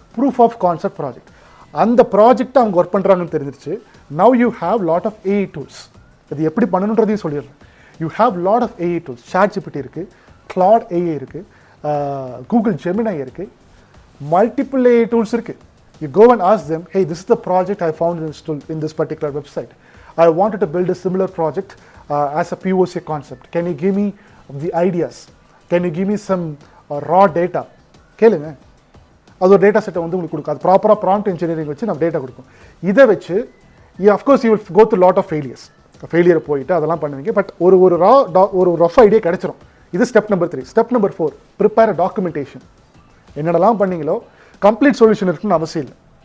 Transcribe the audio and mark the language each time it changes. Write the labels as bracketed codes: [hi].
[ta] Proof of concept project. அந்த ப்ராஜெக்ட்டை அவங்க ஒர்க் பண்ணுறாங்கன்னு தெரிஞ்சிருச்சு. [en] Now you have lot of AI tools. [ta] இது எப்படி பண்ணணுன்றதையும் சொல்லிடுறேன். [en] You have lot of AI tools. [ta] ChatGPT இருக்குது, Claude ஏஐ இருக்குது, Google Gemini இருக்குது, மல்டிபிள் ஏஐ டூல்ஸ் இருக்குது. [en] You go and ask them, hey, this is the project I found in this particular website. I wanted to build a similar project as a POC concept. Can you give me the ideas? Can you give me some raw data? [ta] கேளுங்க. அது ஒரு data செட்டை வந்து உங்களுக்கு கொடுக்கும். அது ப்ராப்பராக prompt engineering வச்சு நம்ம டேட்டா கொடுக்கும். இதை வச்சு [en] of course you will go through lot of [ta] ஃபெயிலியரை போயிட்டு அதெல்லாம் பண்ணுவீங்க. பட் ஒரு ரஃப் ஐடியா கிடைச்சிரும். இது step number 3. Step number 4 [en] Prepare a documentation. [ta] என்னென்னலாம் பண்ணீங்களோ கம்ப்ளீட் சொல்யூஷன் இருக்குன்னு அவசியம் இல்லை.